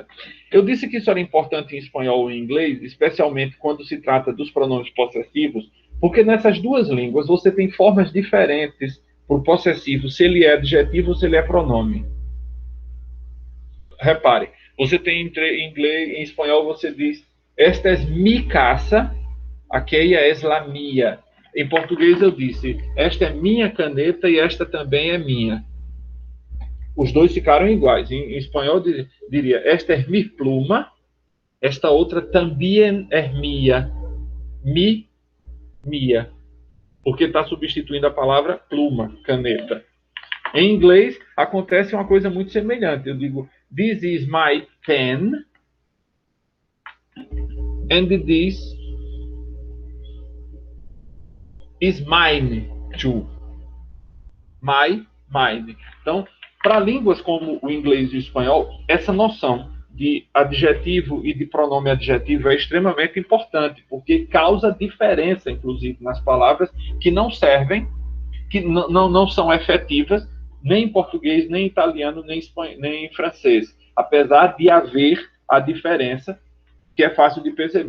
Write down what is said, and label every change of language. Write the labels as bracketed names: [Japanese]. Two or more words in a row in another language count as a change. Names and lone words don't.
[Portuguese] Eu disse que isso era importante em espanhol e em inglês, especialmente quando se trata dos pronomes possessivos, porque nessas duas línguas você tem formas diferentes para o possessivo, se ele é adjetivo ou se ele é pronome. Repare, você tem em inglês, em espanhol você diz, [Spanish] esta es mi casa, aquella es la mía. [Portuguese] Em português eu disse, esta é minha caneta e esta também é minha. Os dois ficaram iguais. Em espanhol diria, esta é [Spanish] mi pluma, [Portuguese] esta outra também é minha. [Spanish] Mi, mia. [Portuguese] Porque está substituindo a palavra pluma, caneta. Em inglês, acontece uma coisa muito semelhante. Eu digo, [English] this is my pen, and this is mine too. My, mine. [Portuguese] Então, para línguas como o inglês e o espanhol, essa noção de adjetivo e de pronome adjetivo é extremamente importante, porque causa diferença, inclusive, nas palavras que não servem, que não são efetivas, nem em português, nem em italiano, nem em francês, apesar de haver a diferença, que é fácil de perceber.